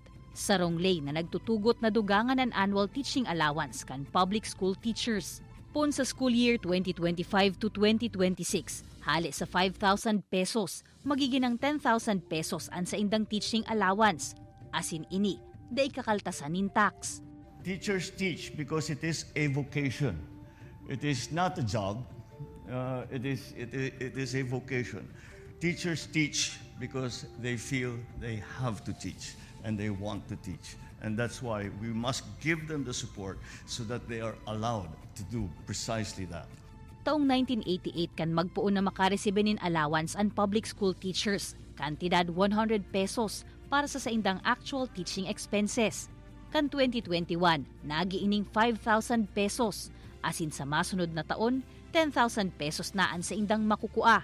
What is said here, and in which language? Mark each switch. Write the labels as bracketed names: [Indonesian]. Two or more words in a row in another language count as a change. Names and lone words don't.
[Bikol] Sarong lay na nagtutugot na dugangan ang [English] annual teaching allowance [Bikol] kan [English] public school teachers. [Bikol] Pun sa [English] school year [Bikol] 2025 to 2026, hali sa 5,000 pesos, magiging ng 10,000 pesos ang sa indang [English] teaching allowance. [Bikol] Asin ini, day kakaltasan nin tax. [English] Teachers teach because it is a vocation. It is not a job. It is a vocation. Teachers teach because they feel they have to teach and they want to teach. And that's why we must give them the support so that they are allowed to do precisely that. [Bikol] Taong 1988 kan magpuon na makaresibe nin allowance ang [English] public school teachers, [Bikol] kantidad 100 pesos para sa saindang [English] actual teaching expenses. [Bikol] Kan 2021, nagiining 5,000 pesos, asin sa masunod na taon, 10,000 pesos na ang saindang makukua.